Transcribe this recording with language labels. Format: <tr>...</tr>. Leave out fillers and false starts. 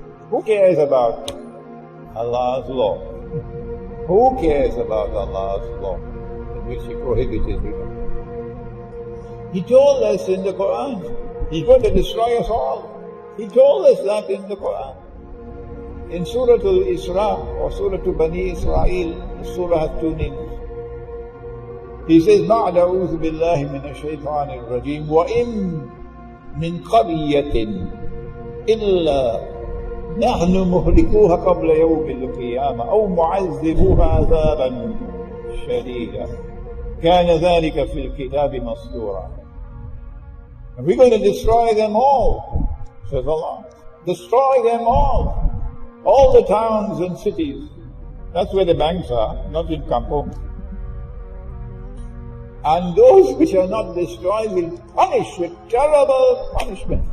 <en>Who cares about Allah's law? Who cares about Allah's law in which He prohibited riba? He told us in the Quran, He's going to destroy us all. He told us that in the Quran. In Surah Al-Isra or Surah Bani Israel, the surah has two names. He says,</en> <ar>بَعْدَ أَعُوذُ بِاللَّهِ مِنَ الشَّيْطَانِ الرَّجِيمِ وَإِن مِّن قَرْيَةٍ إِلَّا نحن مهلكوها قبل يوم القيامة أو معذبوها عذابا شديدا كان ذلك في الكتاب مسطورا.</ar> <en>And we're going to destroy them all, says Allah. Destroy them all the towns and cities. That's where the banks are, not in Kampung. And those which are not destroyed will punish with terrible punishment.</en>